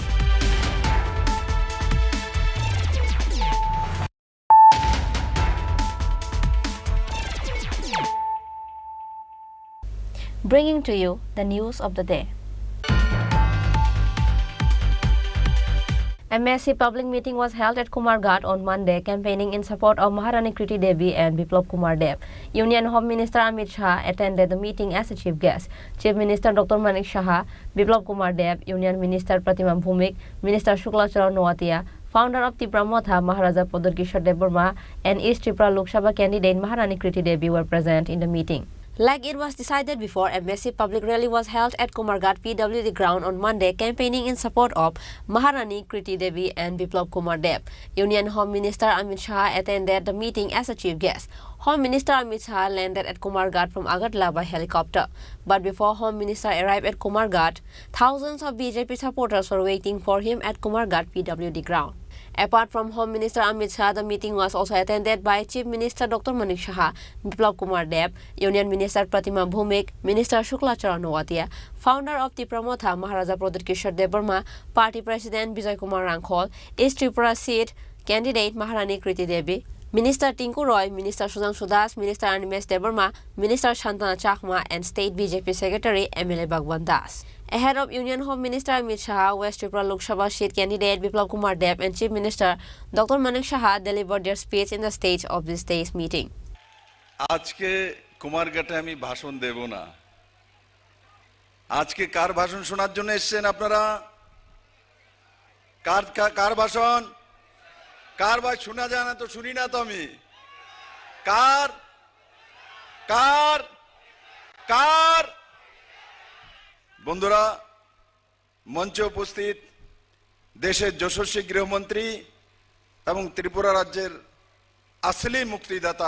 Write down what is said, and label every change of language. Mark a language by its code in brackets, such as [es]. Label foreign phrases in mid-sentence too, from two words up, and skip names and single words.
[en] Bringing to you the news of the day. A massive public meeting was held at Kumarghat on Monday, campaigning in support of Maharani Kriti Devi and Biplab Kumar Deb. Union Home Minister Amit Shah attended the meeting as a chief guest. Chief Minister Dr. Manik Shah, Biplab Kumar Deb, Union Minister Pratima Bhumik, Minister Shukla Charan Noatia, founder of Tripura Motha Maharaja Padurkishore Devarma, and East Tripura Lok Sabha candidate Maharani Kriti Devi were present in the meeting. Like it was decided before, a massive public rally was held at Kumarghat PWD ground on Monday, campaigning in support of Maharani Kriti Devi and Biplab Kumar Deb. Union Home Minister Amit Shah attended the meeting as a chief guest. Home Minister Amit Shah landed at Kumarghat from Agartala by helicopter. But before Home Minister arrived at Kumarghat, thousands of BJP supporters were waiting for him at Kumarghat PWD ground. Apart from Home Minister Amit Shah, the meeting was also attended by Chief Minister Dr. Manik Shah, Biplab Kumar Deb, Union Minister Pratima Bhumik, Minister Shukla Charan Noatia, founder of Tripura Motha Maharaja Padurkishore Devarma, Party President Bijay Kumar Rangkhol, East Tripura seat candidate Maharani Kriti Devi, Minister Tinku Roy, Minister Sudhanshu Das, Minister Animesh Devarma, Minister Shantana Chakma, and State BJP Secretary MLA Bhagwan Das. Ahead of Union Home Minister Amit Shah, West Tripura Lok Sabha seat candidate Biplab Kumar Deb and Chief Minister Dr. Manik Shah delivered their speech in the stage of this day's meeting. [bn] আজকে কুমারঘাটে আমি ভাষণ দেব না। আজকে কার ভাষণ শোনার জন্য এসেছেন আপনারা? কার ভাষণ? কার ভাই শোনা যায় না তো শুনি না তো আমি। কার কার কার বন্ধুরা, মঞ্চে উপস্থিত দেশের যশস্বী গৃহমন্ত্রী এবং ত্রিপুরা রাজ্যের আসলি মুক্তিদাতা